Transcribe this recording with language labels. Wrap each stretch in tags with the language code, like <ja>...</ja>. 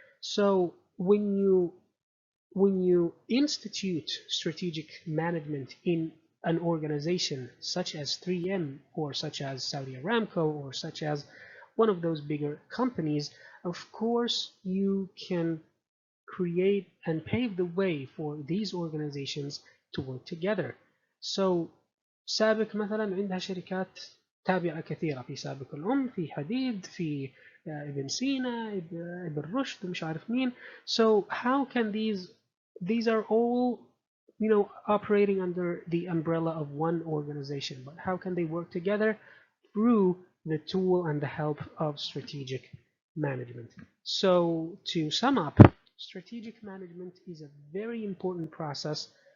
<en>So when you institute strategic management in an organization such as 3M or such as Saudi Aramco or such as one of those bigger companies, of course you can create and pave the way for these organizations to work together.</en> <ar>So سابق مثلا عندها شركات تابعة كثيرة، في سابق الأم، في حديد، في ابن سينا، ابن رشد، مش عارف مين.</ar> <en>So how can these are all operating under the umbrella of one organization, but how can they work together? Through the tool and the help of strategic management. So to sum up, strategic management is a very important process.</en>